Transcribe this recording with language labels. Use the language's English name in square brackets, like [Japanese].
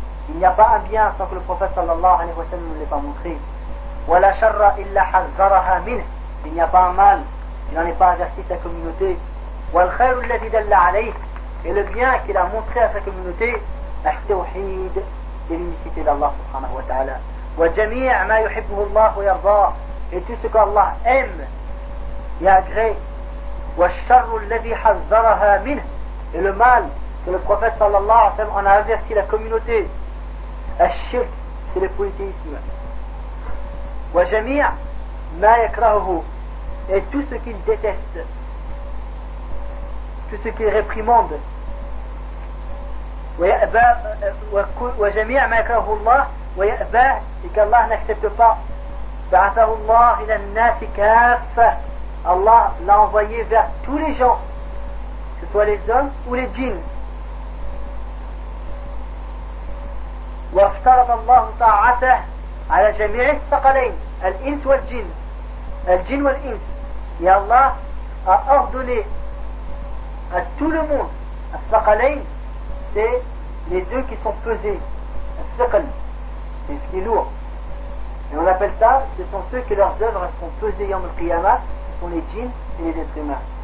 [French] Il n'y a pas un bien sans que le prophète sallallahu alayhi wa sallam ne l'ait pas montré. [Arabic] ولا شر إلا حذرها منه. [French] Il n'y a pas un mal qui n'en ait pas averti sa communauté. [Arabic] والخير الذي دل عليه. [French] Et le bien qu'il a montré à sa communauté, التوحيد, c'est l'unicité d'Allah subhanahu wa ta'ala. [Arabic] وجميع ما يحبه الله ويرضاه. [French] Et tout ce qu'Allah aime et agrée. [Arabic] والشر الذي حذرها منه. [French] Et le mal que le prophète sallallahu alayhi wa sallam en a averti la communauté. الشرك, c'est le polythéisme. [Arabic] وجميع ما يكرهه. [French] Et tout ce qu'il déteste. Tout ce qu'il réprimande. [Arabic] وجميع ما يكره الله ويأباه. [French] Et qu'Allah n'accepte pas. [Arabic] بعثه الله إلى الناس كافة. [French] Allah l'a envoyé vers tous les gens, que ce soit les hommes ou les djinns. [Arabic] وافترض الله طاعته على جميع الثقلين الإنس والجن. الجن والإنس. [French] Et Allah a ordonné à tout le monde. الثقلين, c'est les deux qui sont pesés. الثقل, c'est ce qui est lourd. Et on appelle ça, ce sont ceux que leurs œuvres sont pesées yom al-qiyama, ce sont les djinns et les êtres humains.